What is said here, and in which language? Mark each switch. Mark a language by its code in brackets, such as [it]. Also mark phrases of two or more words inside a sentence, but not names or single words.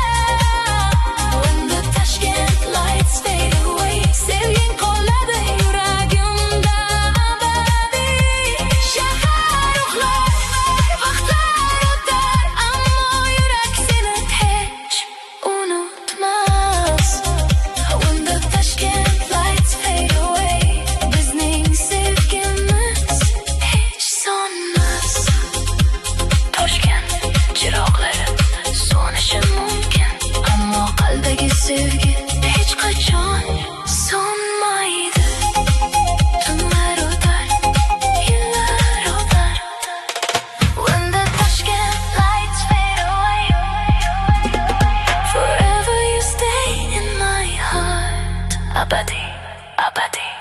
[en] When the Tashkent lights fade away, [uz] sevging qoladi yuragimda abadiy. Shahar uxlar, vaqtlar o'tar, ammo yurak seni hech unutmas. [en] When the Tashkent lights fade away, [uz] bizning sevgimiz hech so'nmas. Toshkent chiroqlari so'nishi mumkin, ammo qalbdagi sevgi hech qachon so'nmaydi. Tunlar o'tar, yillar o'tar. [en] When the Tashkent lights fade away, forever you stay in my heart. [uz] Abadi, abadi.